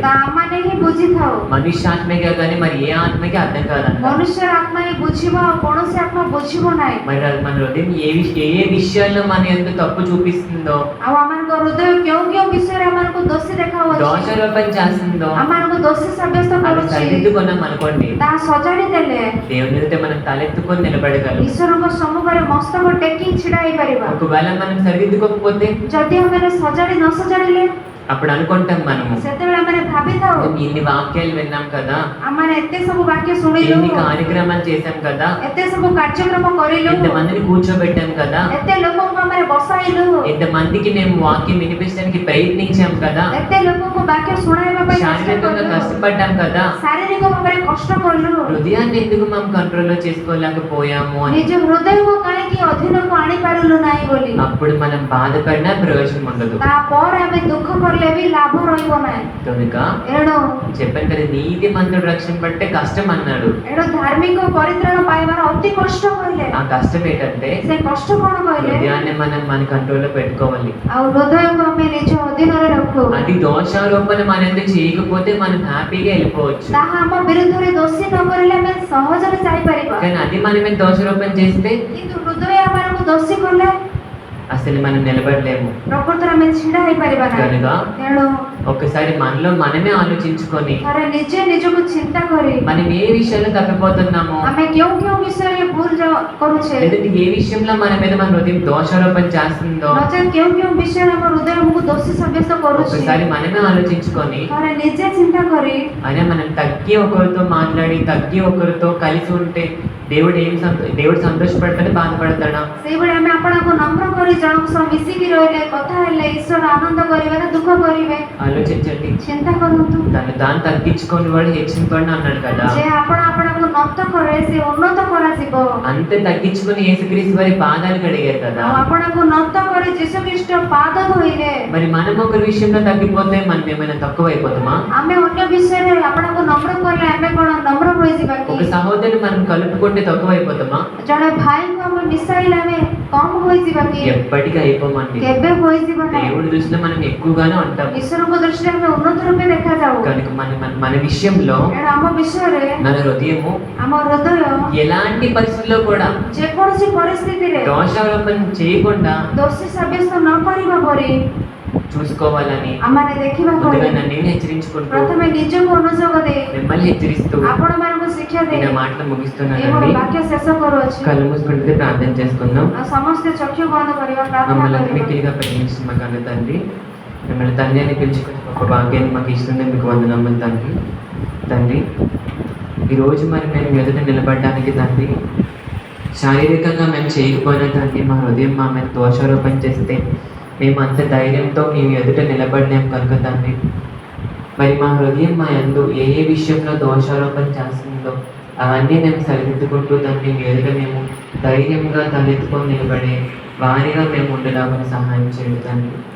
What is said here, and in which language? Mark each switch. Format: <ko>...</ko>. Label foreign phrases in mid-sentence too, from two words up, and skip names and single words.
<or>ତା ଆମମାନେ ହିଁ ବୁଝିଥାଉ,</or> <te>మనుష్యాత్మకే కానీ మరి ఏ ఆత్మకి అర్థం కాదంట.</te> <or>ମନୁଷ୍ୟର ଆତ୍ମା ହିଁ ବୁଝିବ ଆଉ କୌଣସି ଆତ୍ମା ବୁଝିବ ନାହିଁ.</or> <te>మరి అది మన హృదయం ఏ విషయాల్లో మన ఎంత తప్పు చూపిస్తుందో,</te> <or>ଆଉ ଆମମାନଙ୍କ ହୃଦୟ କେଉଁ କେଉଁ విషୟରେ ଆମମାନଙ୍କୁ ଦୋଷୀ ଦେଖାଉଛି,</or> <te>దోషారోపణ చేస్తుందో</te> <or>ଆମମାନଙ୍କୁ దୋଷୀ ସାବ୍ୟସ୍ତ</or> <te>అది</te> <or>କରୁଛି,</or> <te>సరిదిద్దుకున్నాం అనుకోండి,</te> <or>ତାହା ସଜାଡି ଦେଲେ</or> <te>దేవుని ఎదుట మనం తలెత్తుకొని నిలబడగలం.</te> <or>ଈଶ୍ୱରଙ୍କ ସମ୍ମୁଖରେ ମସ୍ତକ ଟେକି ଛିଡା ହେଇପାରିବା.</or> <te>ఒకవేళ మనం సరిదిద్దుకోకపోతే</te> <or>ଯଦି ଆମେ ସଜାଡି ନ ସଜାଡିଲେ</or> <te>అప్పుడు అనుకుంటాం మనము,</te> <or>ସେତେବେଳେ ଆମେ ଭାବିଥାଉ</or> <te>ఇన్ని వాక్యాలు విన్నాం కదా,</te> <or>ଆମେ ఎత్తే ସବୁ ବାକ୍ୟ ଶୁଣିଲୁ,</or> <te>ఎన్ని కార్యక్రమాలు చేశాం కదా,</te> <or>ଏତେ ସବୁ କାର୍ଯ୍ୟକ୍ରମ କରିଲୁ,</or> <te>ఎంతమందిని కూర్చోబెట్టాం కదా,</te> <or>ଏତେ ଲୋକଙ୍କୁ ଆମେ ବସାଇଲୁ,</or> <te>ఎంతమందికి మేము వాక్యం వినిపించడానికి ప్రయత్నించాం కదా,</te> <or>ଏତେ ଲୋକଙ୍କୁ ବାକ୍ୟ ଶୁଣାଇବା ପାଇଁ ଚେଷ୍ଟା</or> <te>శారీరకంగా</te> <or>କଲୁ,</or> <te>కష్టపడ్డాం కదా,</te> <or>ଶାରୀରିକ ଭାବରେ କଷ୍ଟ କଲୁ,</or> <te>హృదయాన్ని ఎందుకు మనం కంట్రోల్లో చేసుకోలేకపోయాము అని</te> <or>ନିଜ ହୃଦୟକୁ କାହିଁକି ଅଧୀନକୁ ଆଣିପାରିଲୁ ନାହିଁ ବୋଲି,</or> <te>అప్పుడు మనం బాధపడినా ప్రయోజనం ఉండదు.</te> <or>ତାପରେ ଆମେ ଦୁଃଖ କଲେ ବି ଲାଭ ରହିବ ନାହିଁ.</or> <te>కనుక</te> <or>ଏଣୁ</or> <te>చెప్పాను కదా, నీతి మంతుడు రక్షణ పట్టే కష్టం అన్నాడు.</te> <or>ଧାର୍ମିକ ପରିତ୍ରାଣ ପାଇବାର ଅତି କଷ୍ଟ କହିଲେ,</or> <te>ఆ కష్టం ఏంటంటే</te> <or>ସେ କଷ୍ଟ କଣ କହିଲେ,</or> <te>హృదయాన్ని మనం మన కంట్రోల్లో పెట్టుకోవాలి.</te> <or>ଆଉ ହୃଦୟକୁ ଆମେ ନିଜ ଅଧୀନରେ ରଖୁ,</or> <te>అది దోషారోపణ మనం ఎందుకు చేయకపోతే మనం హ్యాపీగా వెళ్ళిపోవచ్చు.</te> <or>ତାହା ଆମ ବିରୁଦ୍ଧରେ ଦୋଷୀ ନ କରିଲେ ଆମେ ସହଜରେ ଯାଇପାରିବା,</or> <te>కానీ అది మనమే దోషారోపణ చేస్తే</te> <or>କିନ୍ତୁ ହୃଦୟ ଆମକୁ ଦୋଷୀ କଲେ</or> <te>అసలు మనం నిలబడలేము.</te> <or>ପ୍ରକୃତରେ ଆମେ ଛିଡା ହେଇପାରିବା ନାହିଁ.</or> <te>కనుక</te> <or>ତେଣୁ</or> <te>ఒకసారి మనలో మనమే ఆలోచించుకొని</te> <or>ଥରେ ନିଜେ ନିଜକୁ ଚିନ୍ତା କରି</or> <te>మనం ఏ విషయంలో తప్పిపోతున్నామో,</te> <or>ଆମେ କେଉଁ କେଉଁ ବିଷୟରେ ଭୁଲ କରୁଛେ,</or> <te>లేదంటే ఏ విషయంలో మన మీద మన హృదయం దోషారోపణ చేస్తుందో</te> <or>ନଚେତ୍ କେଉଁ କେଉଁ ବିଷୟରେ ଆମ ହୃଦୟ ଆମକୁ ଦୋଷୀ ସାବ୍ୟସ୍ତ କରୁଛି,</or> <te>ఒకసారి మనమే ఆలోచించుకొని</te> <or>ଥରେ ନିଜେ ଚିନ୍ତା କରି</or> <te>అయినా మనం తగ్గి ఒకరితో మాట్లాడి తగ్గి ఒకరితో కలిసి ఉంటే దేవుడు సంతోషపడతాడు, బాధపడతాడా?</te> <or>ସେଇଭଳି ଆମେ ଆପଣଙ୍କୁ ନମ୍ର କରି ଜଣଙ୍କ ସହ ମିଶିକି ରହିଲେ, କଥା ହେଲେ ଈଶ୍ୱର ଆନନ୍ଦ କରିବେ ନା ଦୁଃଖ କରିବେ?</or> <te>ఆలోచించండి.</te> <or>ଚିନ୍ତା କରନ୍ତୁ,</or> <te>దాన్ని తగ్గించుకొని వాడు హెచ్చింపండి అన్నాడు కదా.</te> <or>ଯେ ଆପଣଙ୍କୁ ନତ କରେ ସେ ଉନ୍ନତ କରାଯିବ,</or> <te>అంతే తగ్గించుకొని యేసుక్రీస్తు వారి పాదాలు కడిగారు కదా.</te> <or>ଆଉ ଆପଣଙ୍କୁ నତ କରି ଯୀଶୁ ଖ୍ରୀଷ୍ଟ ପାଦ ଧୋଇଲେ,</or> <te>మరి మనం ఒకరి విషయంలో తగ్గిపోతే మనం ఏమైనా తక్కువ అయిపోతామా?</te> <or>ଆମେ ଅନ୍ୟ ବିଷୟରେ ଆପଣଙ୍କୁ ନମ୍ର କଲେ ଆମେ କଣ ନମ୍ର ହୋଇଯିବା କି?</or> <te>ఒక సహోదరుని మనం కలుపుకుంటే తక్కువ అయిపోతామా?</te> <or>ଜଣେ ଭାଇଙ୍କୁ ଆମେ ମିଶାଇଲେ ଆମେ କମ ହୋଇଯିବା କି?</or> <te>ఎప్పటికీ అయిపోమండి.</te> <or>କେବେ ହୋଇଯିବ ନାହିଁ।</or> <te>దేవుడి దృష్టిలో మనం ఎక్కువగానే ఉంటాం.</te> <or>ଈଶ୍ୱରଙ୍କ ଦୃଷ୍ଟିରେ ଆମେ ଉନ୍ନତ ରୂପେ ଦେଖାଯାଉ।</or> <te>కనుక మన విషయంలో</te> <or>ଏଣୁ ଆମ విషୟରେ</or> <te>మన హృదయము</te> <or>ଆମ ହୃଦୟ</or> <te>ఎలాంటి పరిస్థితుల్లో కూడా</te> <or>ଯେକୌଣସି ପରିସ୍ଥିତିରେ</or> <te>దోషారోపణ చేయకుండా</te> <or>ଦୋଷୀ ସାବ୍ୟସ୍ତ ନ କରିବା ପରି</or> <te>చూసుకోవాలని</te> <or>ଆମମାନେ ଦେଖିବାକୁ</or> <te>ముందుగా నన్ను నేను హెచ్చరించుకుంటూ</te> <or>ପ୍ରଥମେ ନିଜକୁ ଅନୁଯୋଗ ଦେଇ</or> <te>మిమ్మల్ని హెచ్చరిస్తూ</te> <or>ଆପଣମାନଙ୍କୁ ଶିକ୍ଷା ଦେଇ</or> <te>నేను మాటలు</te> <or>ଏ</or> <te>ముగిస్తున్నానండి.</te> <or>ମୋର ବାକ୍ୟ ଶେଷ କରୁଅଛି।</or> <te>కళ్ళు మూసుకుంటే ప్రార్థన చేసుకుందాం.</te> <or>ଆଉ ସମସ୍ତେ ଚକ୍ଷୁ ବନ୍ଦ କରିବା, ପ୍ରାର୍ଥନା</or> <te>మమ్మల్ని</te> <or>କରିବା।</or> <te>మిక్కిలిగా ప్రేమించిన మా కన్న తండ్రి, మిమ్మల్ని తండ్రి అని పిలుచుకుని గొప్ప భాగ్యాన్ని మాకు ఇస్తుంది. మీకు వందనమ్మలు తండ్రి. తండ్రి, ఈరోజు మరి మేము ఎదుట నిలబడడానికి తండ్రి, శారీరకంగా మేము చేయకపోయినా తండ్రి, మా హృదయం మా మీద దోషారోపణ చేస్తే మేము అంత ధైర్యంతో మేము ఎదుట నిలబడినాం కనుక తండ్రి, మరి మా హృదయం మా యందు ఏ ఏ విషయంలో దోషారోపణ చేస్తుందో అవన్నీ మేము సరిదిద్దుకుంటూ తండ్రి మీ ఎదుట మేము ధైర్యంగా తలెత్తుకొని నిలబడే వారిగా మేము ఉండడానికి సహాయం చేయండి తండ్రి.</te>